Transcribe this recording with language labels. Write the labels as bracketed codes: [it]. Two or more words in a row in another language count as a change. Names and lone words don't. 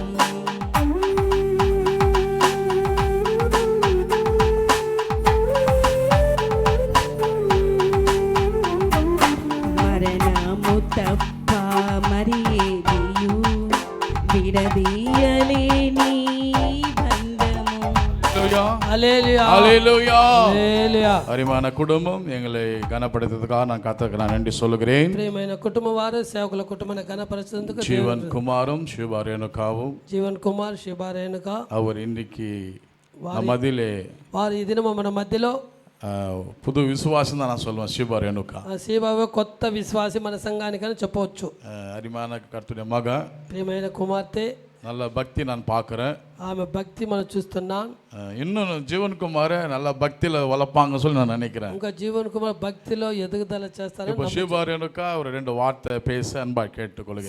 [te] మరణము తప్ప మరి ఏదియు విడదీయలేని బంధము. [ta] ஹல்லேலூயா ஹல்லேலூயா. ஹல்லேலூயா. அருமையான குடும்பம் எங்களை கனப்படுத்துறதுக்காக நான் கர்த்தருக்கு நான் நன்றி சொல்லுகிறேன். [te] ప్రియమైన కుటుంబం వారు సేవకుల కుటుంబాన్ని కనపరిచినందుకు [ta] ஜீவன் குமாரும் சிவபாரேனுக்காவும் [te] జీవన్ కుమార్ శిబారేనుక [ta] அவர் இன்னைக்கு மதிலே [te] వారు ఈ దినము మన మధ్యలో [ta] புது விசுவாசம் தான் நான் சொல்லுவேன். சிவபாரேனுக்கா [te] శిబాబు కొత్త విశ్వాసి మన సంఘానికి అని చెప్పవచ్చు. [ta] அருமையான கர்த்தருடைய மக, [te] ప్రియమైన కుమార్తె, [ta] நல்ல பக்தி நான் பார்க்குறேன். [te] ఆమె భక్తి మనం చూస్తున్నాం. [ta] இன்னும் ஜீவன் குமாரை நல்ல பக்தியில் வளர்ப்பாங்கன்னு சொல்லி நான் நினைக்கிறேன். [te] ఇంకా జీవన్ కుమార్ భక్తిలో ఎదుగుదల చేస్తారని [ta] இப்போ சிவபாரேனுக்கா ஒரு 2 வார்த்தை பேச அன்பா கேட்டுக்கொள்கிறேன்.